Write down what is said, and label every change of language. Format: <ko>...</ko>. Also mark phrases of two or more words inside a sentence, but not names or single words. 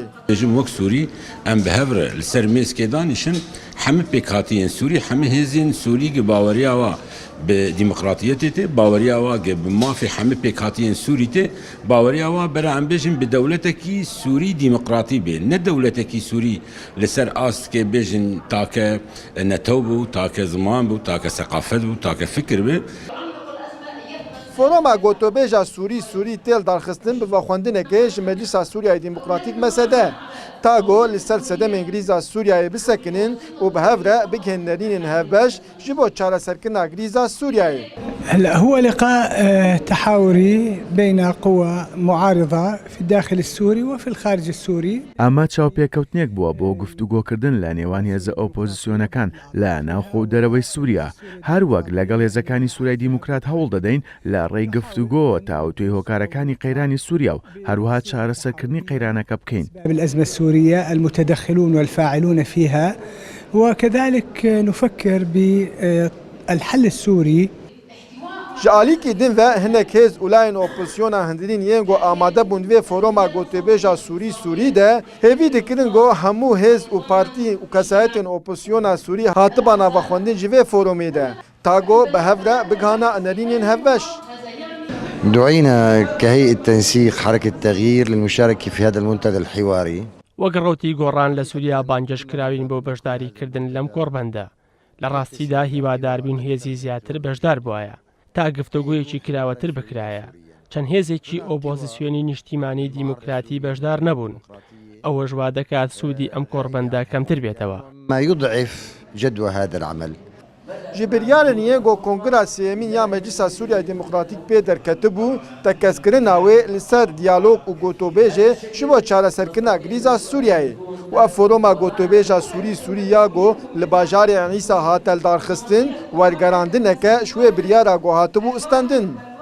<ku>Jim wek Sûrî em bi hev re li ser mêskê danîşin hemû pêkhatiyên Sûrî hemû hêzên Sûrî gi baweriya wa bi demokratiyetê tê baweriya wa gi bi mafê hemû pêkhatiyên Sûrî tê baweriya wa bera em bêjin bi dewletekî Sûrî demokratî bê ne dewletekî Sûrî li ser astê bêjin take netew bû take ziman bû take seqafet bû take fikir bê. Foroma gotûbêja Sûrî têl darxistin bi vexwendinekê ji Meclîsa Sûriyayê Demokratîk mesede. Ta got li ser sedemên grîza Sûriyayê bisekinin û bi hev re bigihên nerînên hevbeş ji bo çareserkirina grîza Sûriyayê.</ku> <ar>هلا هو لقاء تحاوري بين قوى معارضة في الداخل السوري وفي الخارج السوري.</ar> <ckb>ئەمە چاوپێکەوتنێک بووە بۆ گفتوگۆکردن لە نێوان هێزە ئۆپۆزیسیۆنەکان لە ناوخۆ دەرەوەی سووریا هەروەک لەگەڵ هێزەکانی سوورای دیموکرات هەوڵ دەدەین لە ڕێی گفتوگۆ تا توێ هۆکارەکانی قەیرانی سووریا و هەروەها چارەسەرکردنی قەیرانەکە بکەین.</ckb> <ar>بالأزمة السورية المتدخلون والفاعلون فيها وكذلك نفكر بالحل السوري.</ar> <ku>Ji alîkî din ve hinek hêz û layên opozisyona hindirîn yên got amade bûn vê foroma gotûbêja Sûrî de hêvî dikirin got hemû hêz û partî û kesayetên opozisyona Sûrî hatiba navxwendin ji vê foromê de. Ta got bi hev re bigihana nerînên hevbeş.</ku> <ar>دعينا كهيئة تنسيق حركة تغيير للمشاركة في هذا المنتدى الحواري.</ar> <ckb>وەگەڕۆتی گۆڕان لە سووریا بانگەش کراوین بۆ بەشداریکردن لەم کۆڕبەندە لە ڕاستیدا هیواداربوون هێزی زیاتر بەشدار بووایە تا گفتوگویەکی کراوەتر بکرایە چەند هێزێکی ئۆپۆزیسیۆنی نیشتیمانی دیموکراتی بەشدار نەبوون ئەوەش وا دەکات سوودی ئەم کۆڕبەندە کەمتر بێتەوە.</ckb> <ar>ما يضعف جدوى هذا العمل.</ar> <ku>Ji biryarên yê got Kongra Sêmîn ya Meclîsa Sûriyayê Demokratîk pê derketibû tekeskirina wê li ser diyalog û gotûbêjê ji bo çareserkirina grîza Sûriyayê. û ev foroma gotûbêja Sûrî ya got li bajarê Enîsa hat darxistin wergerandineke ji wê biryara got hatibû istandin.</ku>